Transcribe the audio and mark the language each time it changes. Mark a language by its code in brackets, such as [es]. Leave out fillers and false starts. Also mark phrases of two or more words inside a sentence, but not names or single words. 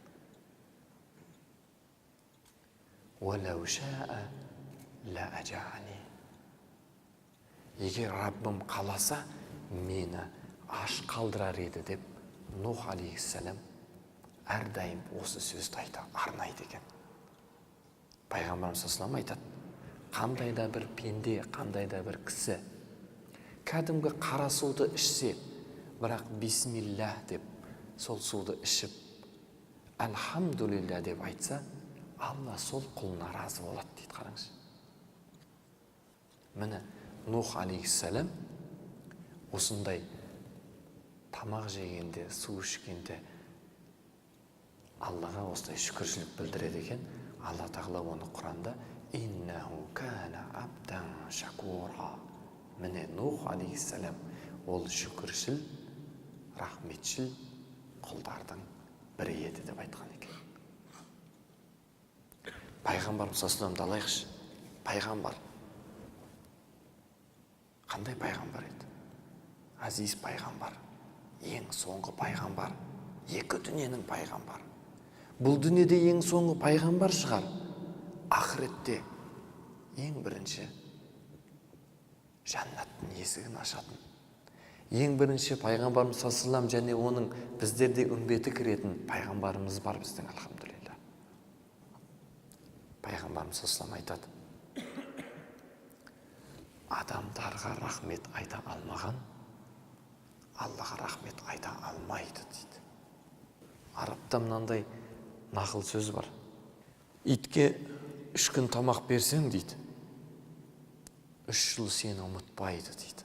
[ar] ولو شاء لأجاعني. [kk] Егер Раббым қаласа, мені аш қалдырар еді деп Нух алейхиссалам әрдайым осы сөзді арнайды екен. Пайғамбарымыз [ar] صلى الله عليه وسلم [kk] айтады, қандай да бір пенде, қандай да бір кісі кәдімгі қара суды ішсе, бірақ бисмиллах деп сол суды ішіп, алхамдулилля деп айтса, Алла сол құлына разы болады дейді. Қараңыз. Міне Нух алейхиссалам осындай тамақ жегенде, су ішкенде Аллаға осындай шүкіршілік білдіреді екен. Алла Тағала оны Құранда [ar] إنه كان عبدا شكورا. [kk] Міне Нух алейхиссалам ол шүкіршіл, рахметшіл құлдардың бірі еді деп айтқан екен. Пайғамбарымыз [ar] صلى الله عليه [kk] саллямды алайықшы. Пайғамбар қандай пайғамбар еді? Азиз пайғамбар, ең соңғы пайғамбар, екі дүниенің пайғамбары. Бұл дүниеде ең соңғы пайғамбар шығар, ақыретте ең бірінші жәннаттың есігін ашатын, ең бірінші пайғамбарымыз [ar] صلى الله عليه وسلم [kk] және оның біздерде үмбеті кіретін пайғамбарымыз бар біздің, алхамдулилля. Пайғамбарымыз [ar] صلى الله عليه وسلم [kk] айтады, адамдарға рахмет айта алмаған Аллаға рахмет айта алмайды дейді. Арабта мынандай нақыл сөз бар. Итке 3 күн тамақ берсең дейді, 3 жыл сені ұмытпайды дейді.